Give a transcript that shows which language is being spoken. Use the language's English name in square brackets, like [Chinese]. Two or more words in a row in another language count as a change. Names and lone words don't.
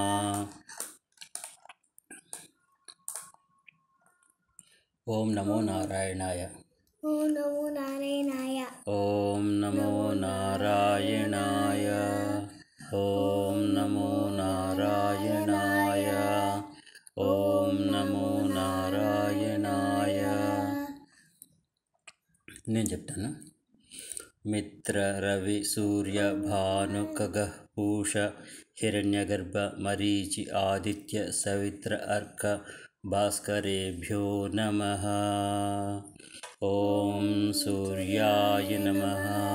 [Sanskrit] ॐ नमो नारायणाय। ॐ नमो नारायणाय। ॐ नमो नारायणाय। ॐ नमो नारायणाय। ॐ नमो नारायणाय। [Telugu] నేను చెప్తాను. [Sanskrit] मित्र रवि सूर्य भानु खगः पूष हिरण्यगर्भ मरीचि आदित्य सवित्र अर्क भास्करेभ्यो नमः. ओं सूर्याय नमः.